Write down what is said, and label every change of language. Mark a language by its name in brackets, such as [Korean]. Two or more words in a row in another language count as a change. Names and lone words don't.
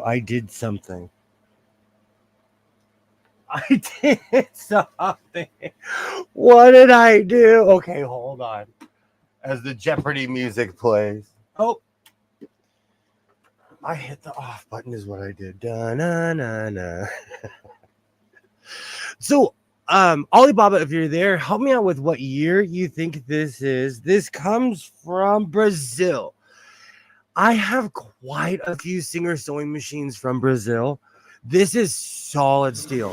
[English] I did something. I did something. What did I do? Okay, hold on. As the Jeopardy music plays. Oh, I hit the off button is what I did. Da-na-na-na. So, Alibaba, if you're there, help me out with what year you think this is. This comes from Brazil. I have quite a few Singer sewing machines from Brazil. This is solid steel.